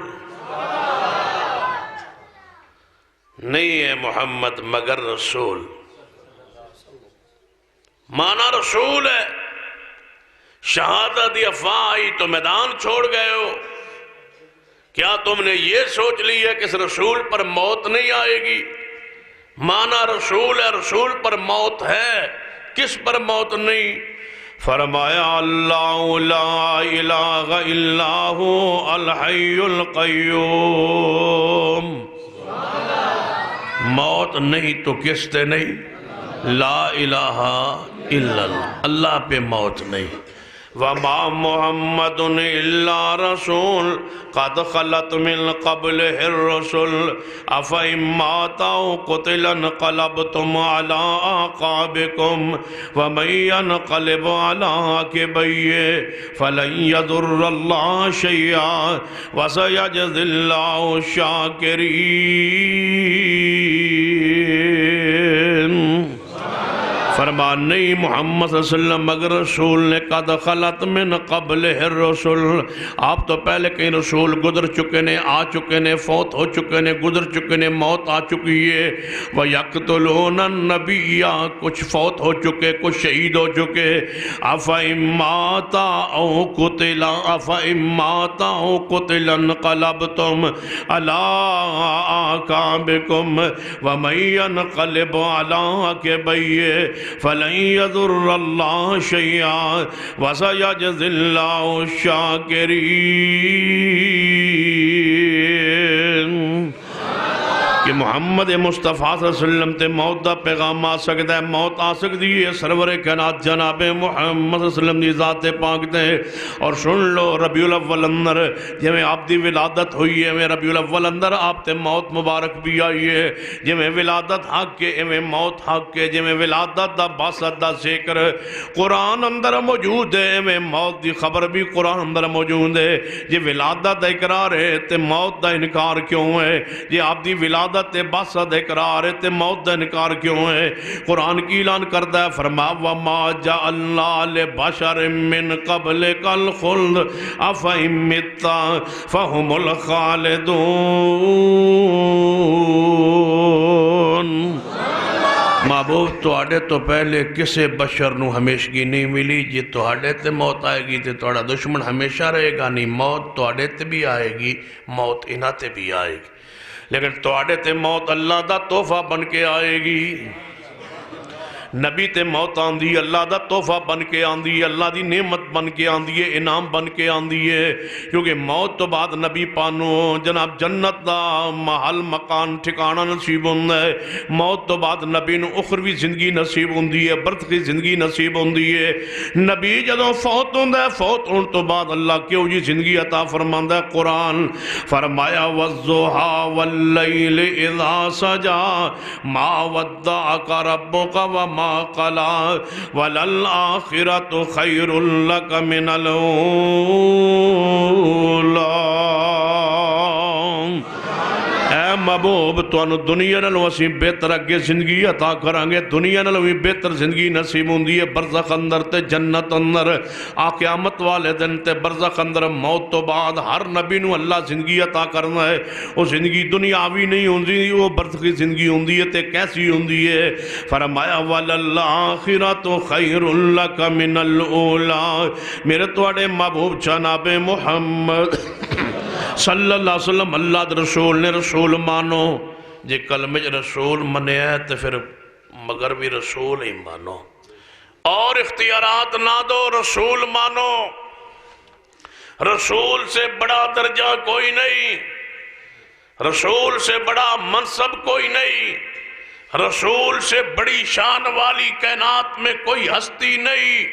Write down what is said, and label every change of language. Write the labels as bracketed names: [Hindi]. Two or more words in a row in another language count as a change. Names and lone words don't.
[Urdu] نہیں ہے محمد مگر رسول مانا رسول ہے شہادت دی افواہ آئی تو میدان چھوڑ گئے ہو کیا تم نے یہ سوچ لی ہے کہ اس رسول پر موت نہیں آئے گی مانا رسول ہے رسول پر موت ہے کس پر موت نہیں فرمایا اللہ [Arabic] لا الہ الا ہو الحی [Punjabi] القیوم موت نہیں تو کس تے نہیں [Arabic] لا الہ الا [Urdu] اللہ اللہ پہ موت نہیں [Arabic] وَمَا مُحَمَّدٌ إِلَّا رَسُولٌ قَدْ خَلَتْ مِنْ قَبْلِهِ الرُّسُلُ أَفَإِن مَّاتَ أَوْ قُتِلَ انقلبتم عَلَىٰ أَعْقَابِكُمْ وَمَن يَنقلب عَلَىٰ عَقِبَيْهِ فَلَن يَضُرَّ اللَّهَ شَيْئًا وَسَيَجْزِي اللَّهُ [Punjabi] الشَّاكِرِينَ فرمان نہیں محمد صلی اللہ علیہ وسلم مگر رسول نے [Arabic] قد خلت من قبل الرسل [Punjabi] آپ تو پہلے کئی رسول گزر چکے نے آ چکے نے فوت ہو چکے نے گزر چکے نے موت آ چکی ہے [Arabic] وَيَقْتُلُونَ النَّبِيَّ [Punjabi] کچھ فوت ہو چکے کچھ شہید ہو چکے [Arabic] أَفَإِن مَّاتَ أَوْ قُتِلَ انقلبتم عَلَىٰ أَعْقَابِكُمْ وَمَن يَنقلب عَلَىٰ عَقِبَيْهِ فَلَن يَضُرَّ اللَّهَ شَيْئًا وَسَيَجْزِي اللَّهُ الشَّاكِرِينَ [Punjabi] کہ محمد مصطفیٰ صلی اللہ علیہ وسلم تے موت دا پیغام آ سکتا ہے، موت آ سکتی ہے سرور کائنات جناب محمد صلی اللہ علیہ وسلم دی ذات پاک تے۔ اور سن لو ربیع الاول اندر جویں آپ دی ولادت ہوئی ہے، ربیع الاول اندر آپ تے موت مبارک بھی آئی ہے۔ جویں ولادت حق کے ایویں موت حق کے، جویں ولادت دا باسط دا ذکر قرآن اندر موجود ہے، ایویں موت دی خبر بھی قرآن اندر موجود ہے۔ یہ ولادت دا اقرار ہے تے موت دا انکار کیوں ہے؟ یہ آپ دی ولادت تے باسط اقرار ہے تے موت دا انکار کیوں ہے؟ [Urdu] قرآن کی اعلان کرتا ہے، فرما [Arabic] وَمَا جَعَلْنَا لِبَشَرٍ مِّن قَبْلِكَ الْخُلْدَ أَفَإِن مِّتَّ فَهُمُ الْخَالِدُونَ۔ [Punjabi] محبوب تواڈے تو پہلے کسے بشر نو ہمیشگی نہیں ملی، جی تواڈے تے موت آئے گی تے تواڈا دشمن ہمیشہ رہے گا نہیں، موت تواڈے تے بھی آئے گی، موت انہاں تے بھی آئے گی، لیکن تواڈے تے موت اللہ دا تحفہ بن کے آئے گی۔ نبی تے موت آندھی اللہ دا تحفہ بن کے آندھی، اللہ دی نعمت بن کے آندھی ہے، انعام بن کے آندھی ہے، کیونکہ موت تو بعد نبی پانو جناب جنت دا محل مکان ٹھکانہ نصیب ہوندہ ہے، موت تو بعد نبی نو اخروی زندگی نصیب ہوندی ہے، برزخی زندگی نصیب ہوندی ہے۔ نبی جدوں فوت ہوندہ ہے، فوت ہون تو بعد اللہ کیوں جی زندگی عطا فرماندہ ہے؟ [Urdu] قرآن فرمایا [Arabic] وَالضُّحَىٰ وَاللَّيْلِ إِذَا سَجَىٰ مَا وَدَّعَكَ رَبُّكَ وَمَا قَلَا وَلَلْآخِرَةُ خَيْرٌ لَكَ مِنَ الْأُولَىٰ۔ [Punjabi] اے محبوب تانوں دنیا نالوں اسی بہتر اگے زندگی عطا کرانگے، دنیا نالوں بھی بہتر زندگی نصیب ہوندی ہے، برزخ اندر تے جنت اندر، قیامت والے دن تے برزخ اندر، موت تو بعد ہر نبی نو اللہ زندگی عطا کرنا ہے۔ وہ زندگی دنیاوی نہیں ہوندی، وہ برزخی زندگی ہوندی ہے تے کیسی ہوندی ہے؟ [Arabic] فرمایا وَلَلْآخِرَةُ خَيْرٌ لَكَ مِنَ الْأُولَىٰ۔ [Punjabi] میرے تواڈے محبوب جناب محمد صلی اللہ علیہ وسلم اللہ دے رسول نے، رسول مانو، جے کلمہ رسول منے ہے تو پھر مگر بھی رسول ہی مانو، اور اختیارات نہ دو، رسول مانو۔ [Urdu] رسول سے بڑا درجہ کوئی نہیں، رسول سے بڑا منصب کوئی نہیں، رسول سے بڑی شان والی کائنات میں کوئی ہستی نہیں۔